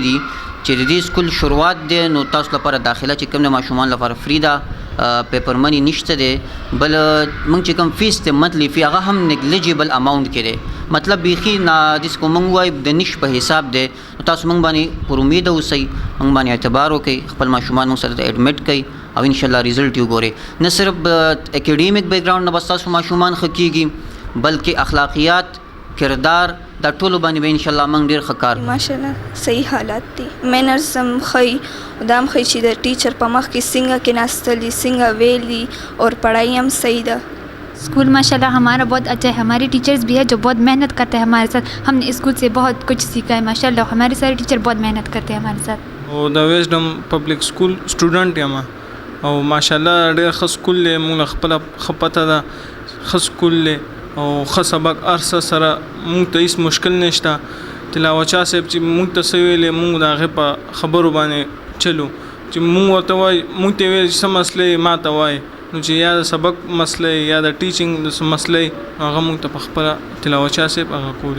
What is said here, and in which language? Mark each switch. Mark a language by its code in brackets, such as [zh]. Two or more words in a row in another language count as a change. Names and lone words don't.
[ps] دي چې د دې سکول شروعات دی نو تاسو لپاره داخله چې کوم د ماشومان لپاره فری ده [en] paper money [ps] نشته دی بل موږ چې کوم فیس دی [en] monthly fee [ps] هغه هم [en] negligible amount [ps] کې دی مطلب بیخي داسې کو موږ وایو د نش په حساب دی نو تاسو موږ باندې پر امید اوسئ موږ باندې اعتبار وکړئ خپل ماشومان موږ سره ایډمټ کړئ او انشاءالله ریزلټ یې وګورئ نه صرف [en] academic background [ps] نه بس تاسو ماشومان ښه کیږي بلکې اخلاقیات کردار دا ټولو باندې به انشاءالله موږ ډېر ښه کار ماشاءالله صحیح حالات دي مینرز هم ښیي دا هم ښیي چې د ټیچر په مخ کې څنګه کېناستل دي څنګه ویلي [ur] اور پڑھائی [ps] هم صحیح ده [ur] اسکول ماشاءاللہ ہمارا بہت اچھا ہے، ہمارے ٹیچرز بھی ہے جو بہت محنت کرتے ہیں ہمارے ساتھ. ہم نے اسکول سے بہت کچھ سیکھا ہے ماشاءاللہ۔ ہمارے سارے ٹیچر بہت محنت کرتے ہیں ہمارے ساتھ. [ps] او د ویزډم پبلک سکول سټوډنټ یم او ماشاءالله ډېر ښه سکول دی. موږ خپله ښه پته ده ښه سکول دی او ښه سبق هر څه سره موږ ته هېڅ مشکل نشته. تلاوت شاه صاحب چې موږ ته څه ویلې موږ د هغې په خبرو باندې چلو چې موږ ورته وایي موږ ته ویل چې څه مسله ما ته وایي نو چې یا د سبق مسله یا د ټیچینګ د مسله هغه موږ ته په خپله تلاوت شاه صاحب هغه کولی.